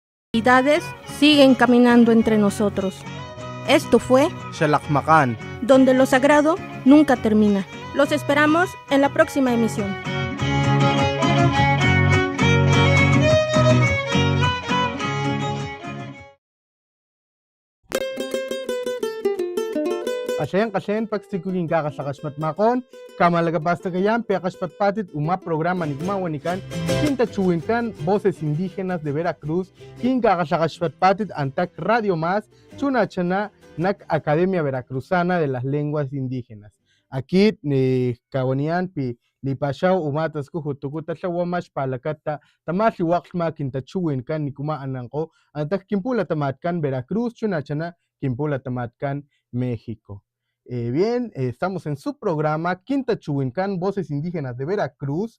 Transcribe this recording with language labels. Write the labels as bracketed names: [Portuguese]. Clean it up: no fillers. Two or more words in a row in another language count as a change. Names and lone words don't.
[Spanish] Identidades siguen caminando entre nosotros. Esto fue Xalakmakan. Donde lo sagrado nunca termina. Los esperamos en la próxima emisión. [Papantla Totonac] Ashayan kashen paksikuyin kakasakasmat makon, kamalagapastagayan, peakasmatpatit, programa nikmawanikan, kintachuinkan, [Spanish] voces indígenas de Veracruz, [Papantla Totonac] kinkakasakasmatpatit, antak Radio Más, chunachana, nak Academia Veracruzana de las Lenguas Indígenas. [Spanish] Aquí, [Papantla Totonac] kawanian pi, lipashaw umatas ko hutukuta shawamash palakata, tamasi wakma kintachuinkan, nikuma ananko, antak kimpula tamatkan Veracruz, chunachana, kimpula tamatkan México. [Spanish] Bien, estamos en su programa Quinta Chuhuincán, Voces Indígenas de Veracruz.